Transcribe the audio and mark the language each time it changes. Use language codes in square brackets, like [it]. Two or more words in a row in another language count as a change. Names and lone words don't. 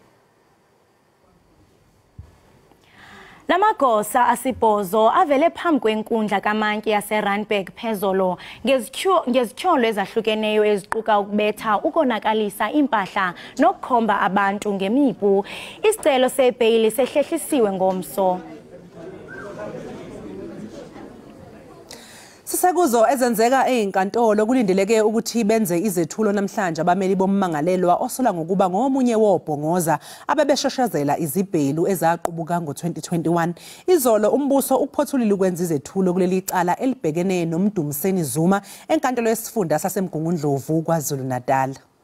[xh] Lamagosa asibhozo avele phambi kwenkundla kaMantyi yaseRandburg phezolo ngezityholo ezahlukeneyo eziquka ukubetha ukonakalisa impahla nokukhomba abantu ngemipu. [zu] Isicelo sebheyili sehlehlisiwe ngomso. Sisekuzo ezenzeka ezinkantolo kulindeleke ukuthi benze izethulo namhlanje abameli bommangalelwa osola ngokuba ngomunye wobhongoza abebeshashazela izibhelu ezaqubuka ngo2021. Izolo umbuso ukuphothulile ukwenza izethulo kuleli cala elibhekene noMdumiseni Zuma enkantolo yesifunda saseMgungundlovu KwaZulu-Natal.